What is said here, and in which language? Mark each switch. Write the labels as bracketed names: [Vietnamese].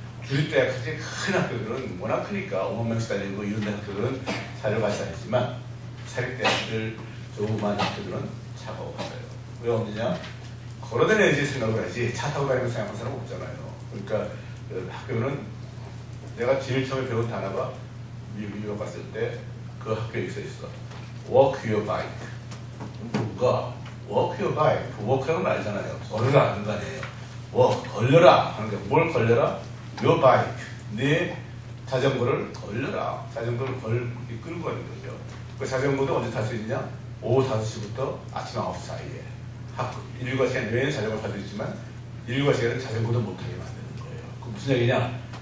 [Korean] 주립대학까지 큰 학교들은 워낙 크니까 5만 명씩 다니고 이런 학교들은 차를 가지고 다니지만 사립대학들 조그만 학교들은 차가 없어요. 왜 없느냐? 걸어다녀야지 생각을 하지 차 타고 다니면서 생각하는 사람 없잖아요. 그러니까 그 학교는 내가 제일 처음에 배운 단어가 미국 유럽 갔을 때 그 학교에 있어 [English] Walk your bike. [Korean] 누가 [English] Walk your bike. [Korean] walk라는 걸 알잖아요. 걸으라 하는 거 아니에요. walk, 걸려라 하는 게 뭘 걸려라? [English] Your bike. [Korean] 네 자전거를 걸려라. 자전거를 끌고 가는 거죠. 그 자전거도 언제 탈 수 있느냐? 오후 5시부터 아침 9시 사이에. 일과 시간 외에는 자전거를 탈 수 있지만 일과 시간은 자전거도 못하게 만드는 거예요. 그 무슨 얘기냐?